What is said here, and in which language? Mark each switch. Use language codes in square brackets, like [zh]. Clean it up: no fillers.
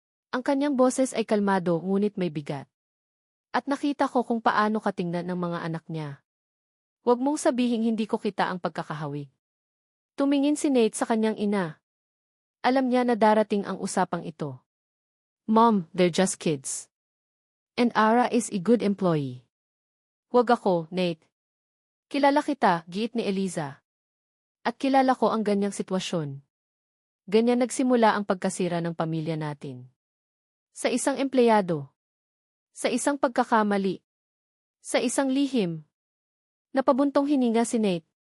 [tl] Ang kanyang boses ay kalmado ngunit may bigat. At nakita ko kung paano ka tingnan ng mga anak niya. Huwag mong sabihing hindi ko kita ang pagkakahawig. Tumingin si Nate sa kanyang ina. Alam niya na darating ang usapang ito. [en] Mom, they're just kids. And Ara is a good employee. [tl] Huwag ako, Nate. Kilala kita, giit ni Eliza. At kilala ko ang ganyang sitwasyon. Ganyan nagsimula ang pagkasira ng pamilya natin. Sa isang empleyado. Sa isang pagkakamali. Sa isang lihim. Napabuntong hininga si Nate.